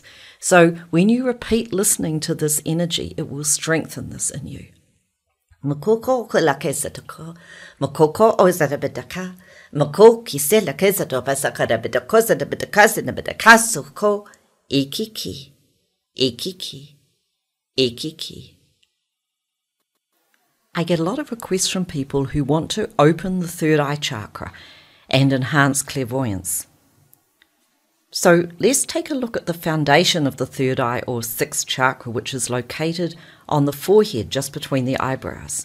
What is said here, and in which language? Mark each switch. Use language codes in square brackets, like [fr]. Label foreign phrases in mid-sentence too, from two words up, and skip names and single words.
[en] So when you repeat listening to this energy, it will strengthen this in you. Makoko Mako kisela kesa to pasakara bitakosa de bitakasa de bitakaso ikiki, ikiki, ikiki. I get a lot of requests from people who want to open the third eye chakra and enhance clairvoyance. So let's take a look at the foundation of the third eye or sixth chakra, which is located on the forehead just between the eyebrows.